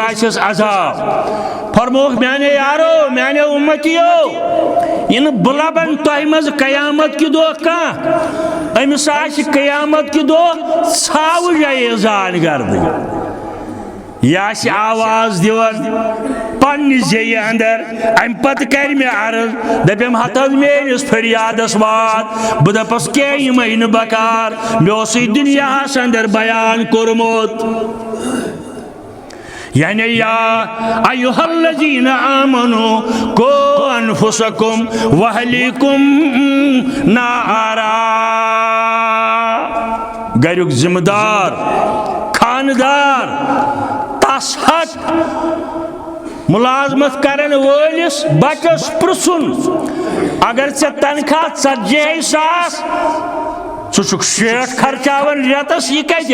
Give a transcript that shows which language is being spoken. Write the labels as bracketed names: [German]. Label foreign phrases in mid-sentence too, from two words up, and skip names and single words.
[Kashmiri] آسٮ۪س عذاب فرموک میانے یارو میانے امتیو یہ بہ لبن تہ مز قیامت کہ دۄہ کانٛہہ امس آسہِ قیامت کہ دۄہ ژھاوٕج ایزان گردٕنۍ یہ آسہِ آواز دِوان پننہِ زیٚیہِ اندر ام پتہٕ کر مےٚ عرض دپیم ہتھ حظ میٲنِس فریادس وات بہٕ دپس کینٛہہ یمے نہٕ بکار مےٚ اوسُے دُنیاہس اندر بیان کوٚرمُت یعنی [Arabic] یا ایھا الذین آمنوا قوا انفسکم واہلیکم نارا [Kashmiri] گریُک ذمہ دار خاندار تس حق ملازمت کرن وٲلِس بچس پرژھُن اگر ژےٚ تنخواہ 40,000 سہ شیٹ خرچاون ریتس یہ کتہ